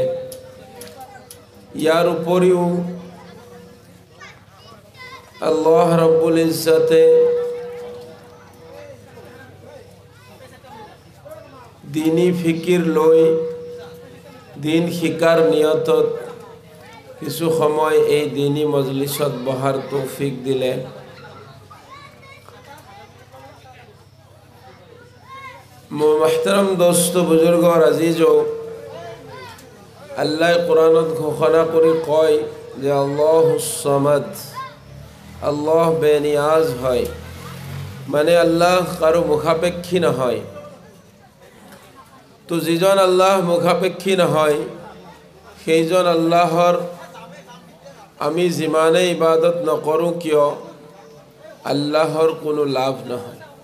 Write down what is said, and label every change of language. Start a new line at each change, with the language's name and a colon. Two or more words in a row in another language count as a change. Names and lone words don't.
Assamese: ইয়াৰ উপৰিও আল্লাহ ৰব্বুল ইজ্জতে দিনী ফিকিৰ লৈ দিন শিকাৰ নিয়তত কিছু সময় এই দিনী মজলিছত বহাৰ তৌফিক দিলে। মোৰ محترم দোস্ত বুজুৰ্গ আজিজ, আল্লাহ কোরআনত ঘোষণা কৰি কয় যে
Arabic: الله الصمد,
Assamese: আল্লাহ বেনিয়াজ হয়, মানে আল্লাহ কাৰো মুখাপেক্ষী নহয়। তো যিজন আল্লাহ মুখাপেক্ষী নহয় সেইজন আল্লাহৰ আমি যিমানে ইবাদত নকৰোঁ কিয় আল্লাহৰ কোনো লাভ নহয়।